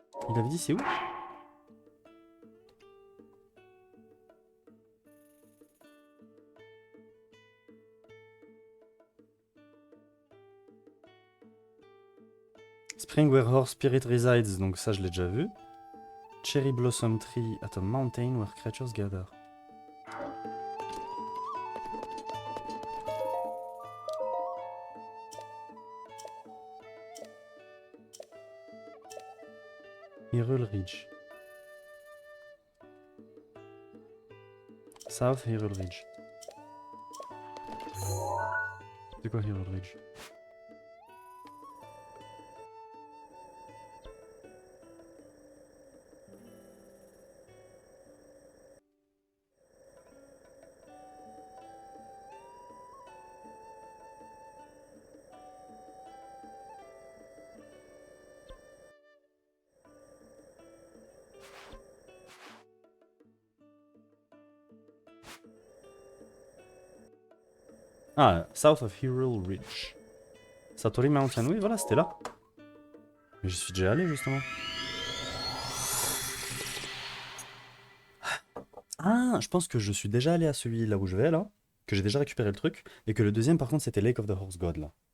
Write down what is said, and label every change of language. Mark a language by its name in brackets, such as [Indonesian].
[French] Il avait dit c'est où? [English] Spring where horse spirit resides, [French] donc ça je l'ai déjà vu. [English] Cherry blossom tree at a mountain where creatures gather. Hyrule Ridge. South Hyrule Ridge. [French] C'est quoi Hyrule Ridge? [English] Ah, South of Hyrule Ridge. [French] Satori Mountain, oui, voilà, c'était là. Mais j'y suis déjà allé, justement. Ah, je pense que je suis déjà allé à celui là où je vais, là. Que j'ai déjà récupéré le truc. Et que le deuxième, par contre, c'était Lake of the Horse God, là.